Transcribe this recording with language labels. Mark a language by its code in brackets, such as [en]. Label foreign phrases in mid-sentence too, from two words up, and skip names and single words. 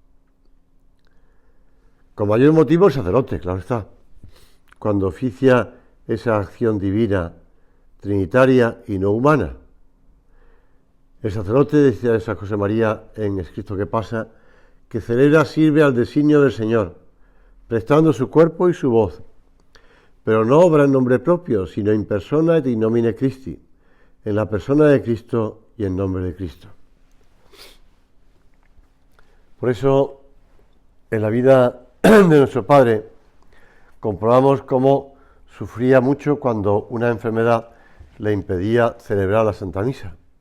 [es] Con mayor motivo el sacerdote, claro está, cuando oficia esa acción divina, trinitaria y no humana. El sacerdote, decía San José María en Escrito que pasa, que celebra, sirve al designio del Señor, prestando su cuerpo y su voz, pero no obra en nombre propio, sino [la] in persona et in nomine Christi, [es] en la persona de Cristo y en nombre de Cristo. Por eso, en la vida de nuestro Padre, comprobamos cómo sufría mucho cuando una enfermedad le impedía celebrar la Santa Misa.